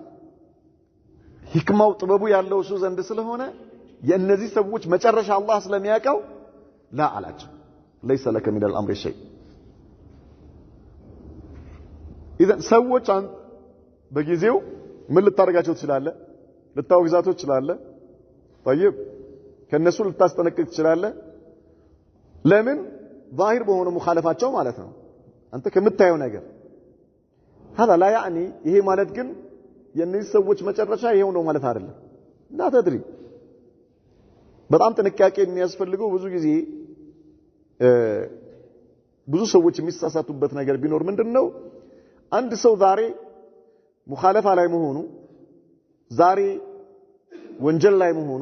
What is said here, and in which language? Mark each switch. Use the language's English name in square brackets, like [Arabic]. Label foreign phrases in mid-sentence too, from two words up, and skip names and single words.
[Amharic] ህክማው ጥበቡ ያለው እሱ ዘንድ ስለሆነ የእነዚህ ሰዎች መጨረሻ አላህ ስለሚያቀው ላ አላቸው [Arabic] ليس لك من الامر شيء [Amharic] اذا ሰዎች በጊዜው ምን ልታረጋቸው ትችላለህ ልታወግዛቸው ትችላለህ طيب ከነሱ ልታስጠነቅቅ ትችላለህ ለምን ዛሂር በሆነ ሙኻለፋቸው ማለት ነው አንተ ከምታየው ነገር [Arabic] هذا لا يعني [Amharic] ይሄ ማለት ግን የነዚህ ሰዎች መጨረሻ ይሄው ነው ማለት አይደለም [Arabic] لا تدري [Amharic] በጣም ጥንቃቄ የሚያስፈልገው ብዙ ጊዜ ብዙ ሰዎች የሚሳሳቱበት ነገር ቢኖር ምንድነው አንድ ሰው ዛሬ ሙኻለፋ ላይ መሆኑ ዛሬ ወንጀል ላይ መሆኑ